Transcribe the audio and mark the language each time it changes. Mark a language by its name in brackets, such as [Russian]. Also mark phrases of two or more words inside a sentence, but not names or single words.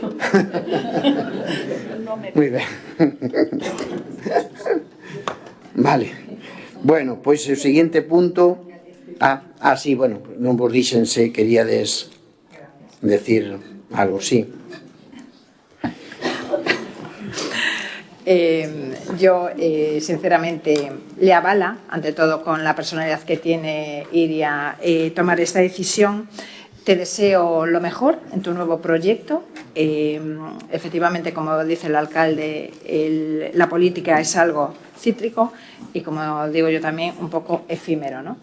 [Galician] Moi ben. Vale. Bueno, pois o seguinte punto... sí, bueno, non vos dixen se queríades decir algo, sí. [Spanish] Yo sinceramente le avala, ante todo con la personalidad que tiene Iria, tomar esta decisión. Te deseo lo mejor en tu nuevo proyecto. Efectivamente, como dice el alcalde, la política es algo cítrico y, como digo yo también, un poco efímero, ¿no?